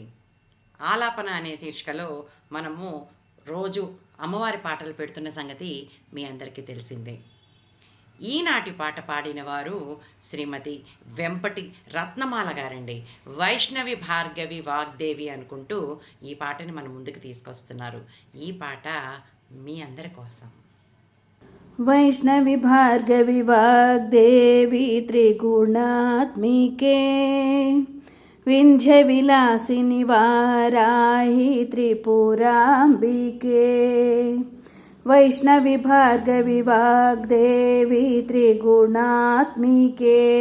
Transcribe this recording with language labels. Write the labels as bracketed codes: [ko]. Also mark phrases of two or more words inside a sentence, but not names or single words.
[te] ఆలాపన అనే శీర్షికలో మనము రోజు అమ్మవారి పాటలు పెడుతున్న సంగతి మీ అందరికీ తెలిసిందే. ఈనాటి పాట పాడిన వారు శ్రీమతి వెంపటి రత్నమాల గారండి. వైష్ణవి భార్గవి వాగ్దేవి అనుకుంటూ ఈ పాటని మన ముందుకు తీసుకొస్తున్నారు. ఈ పాట మీ అందరి కోసం. [sa] वैष्णवी भार्गवी वाग्देवी त्रिगुणात्मिके विन्ध्यविलासिनि वाराहि त्रिपुराम्बिके वैष्णवी भार्गवी वाग्देवी त्रिगुणात्मिके